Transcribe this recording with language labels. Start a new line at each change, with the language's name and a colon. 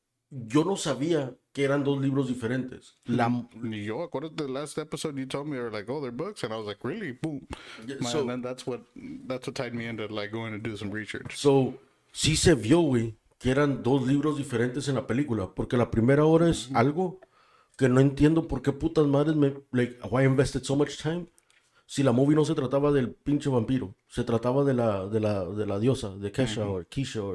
Spanish: Yo no sabía que eran dos libros diferentes.
English: Yo, according to the last episode, you told me they were like, oh, they're books, and I was like, really? Boom. Yeah, And then that's what tied me into like going to do some research.
Spanish: So, sí se vio, güey, que eran dos libros diferentes en la película. Porque la primera hora es algo que no entiendo por qué putas madres
English: like, why I invested so much time.
Spanish: si la movie no se trataba del pinche vampiro, se trataba de la diosa, de Kesha o Kisha o